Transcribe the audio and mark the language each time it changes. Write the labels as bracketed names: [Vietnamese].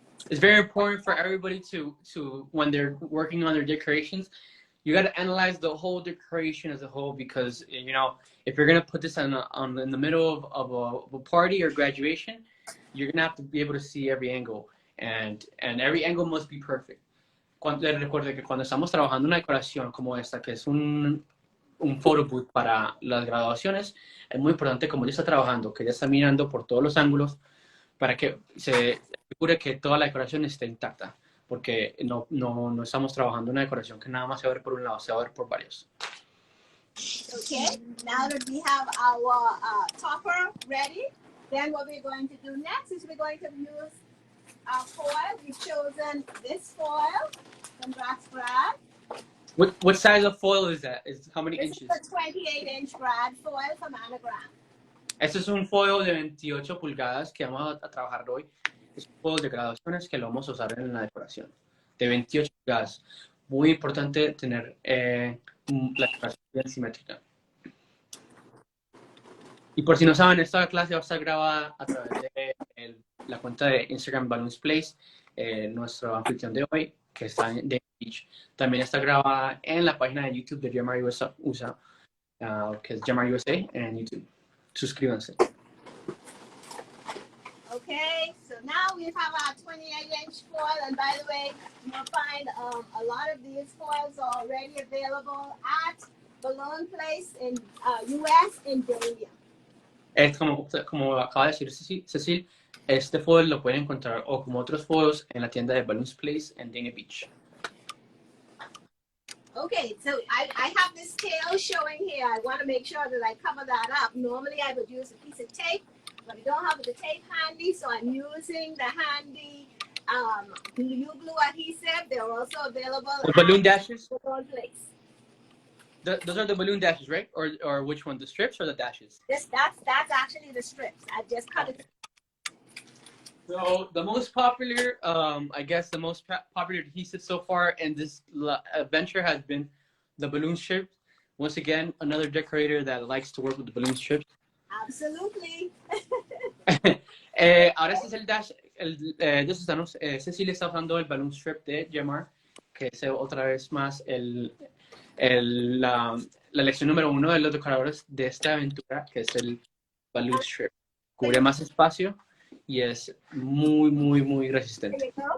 [English] It's very important for everybody to when they're working on their decorations, you got to analyze the whole decoration as a whole because you know if you're gonna put this in the middle of a party or graduation, you're gonna have to be able to see every angle and every angle must be perfect. [Spanish] Les recuerdo que cuando estamos trabajando una decoración como esta, que es un photo booth para las graduaciones, es muy importante como ella está trabajando, que ella está mirando por todos los ángulos para que se asegure que toda la decoración esté intacta, porque no estamos trabajando una decoración que nada más se va a ver por un lado, se va a ver por varios. [English] Okay, now that we have our topper ready, then what we're going to do next is we're going to use our foil. We've chosen this foil from Brad. What size of foil is that? How many inches? This is a 28-inch Brad foil from Anagram. [Spanish] Este es un foil de 28 pulgadas que vamos a trabajar hoy. Es un foil de graduaciones que lo vamos a usar en la decoración. De 28 pulgadas. Muy importante tener la decoración bien simétrica. Y por si no saben, esta clase va a estar grabada a través de la cuenta de Instagram Balloons Place, nuestra anfitrión de hoy, que está en Dania Beach. También está grabada en la página de YouTube de Jamar USA, que es Jamar USA en YouTube. Suscríbanse. [English] Okay, so now we have our 28-inch foil, and by the way, you'll find a lot of these foils are already available at Balloon Place in US in Dania. [Spanish] Es como acaba de decir Cecil, este foil lo pueden encontrar o como otros foils en la tienda de Balloons Place en Dania Beach. [English] Okay, so I have this tail showing here. I want to make sure that I cover that up. Normally I would use a piece of tape, but I don't have the tape handy, so I'm using the handy glue adhesive. They're also available The balloon dashes? Balloon Place. Those are the balloon dashes, right? Or which one? The strips or the dashes? That's actually the strips. I just cut it. So the most popular, I guess the most popular adhesive so far in this venture has been the balloon strips. Once again, another decorator that likes to work with the balloon strips. Absolutely. [Spanish] Ahora este es el dash de Susanos. Cecilia está usando el balloon strip de Jamar, que es otra vez más la lección número 1 de los decoradores de esta aventura, que es el balloon strip. Cubre más espacio y es muy, muy, muy resistente.